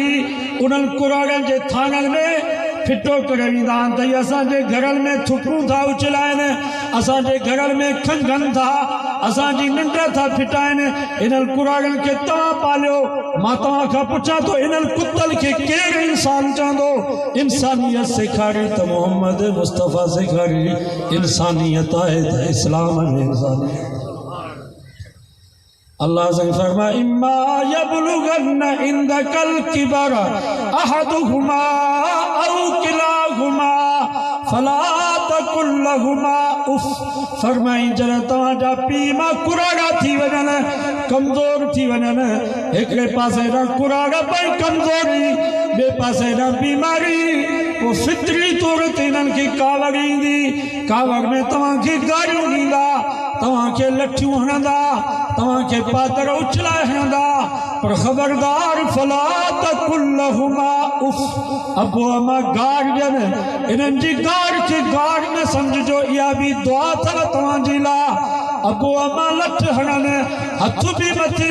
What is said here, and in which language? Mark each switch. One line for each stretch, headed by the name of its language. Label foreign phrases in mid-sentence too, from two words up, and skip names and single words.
Sindhi: उन्हनि कुराड़नि जे थाननि में फिटो करे वेंदा आहिनि त इहे असांजे घरनि में थुकूं था उछलाइनि असांजे घरनि में खंघनि था असांजी निंड था फिटाइनि इन्हनि कुराड़नि खे तव्हां पालियो मां तव्हां खां पुछां थो इन्हनि कुतनि खे केरु इंसान चवंदो इंसानियत सेखारी त मोहम्मद मुस्तफ़ा सेखारी इंसानियत आहे त इस्लाम में इंसानियत अल्लाह से फरमा
Arabic: إما يبلغن عندك الكبر أحدهما أو كلاهما فلا تقل لهما أف
Sindhi: फरमाई जरा तव्हांजा पीउ मां कुराड़ा थी वञनि कमज़ोर थी वञनि हिकिड़े पासे ना कुराड़ा पई कमज़ोरी ॿिए पासे ना बीमारी वो फितरी तौर ते इन्हनि खे कावड़ ईंदी कावड़ में तव्हांखे गारियूं ॾींदा तव्हांखे लठियूं हणंदा तव्हांखे पादर उछलाए हणंदा पर ख़बरदार
Arabic: فلا تقل لهما أف
Sindhi: अबो अमा गार ॾियनि इन्हनि जी गार खे गार न सम्झिजो इहा बि दुआ अथव तव्हांजी लाइ अबो अमा लठ हणनि हथ बि मथे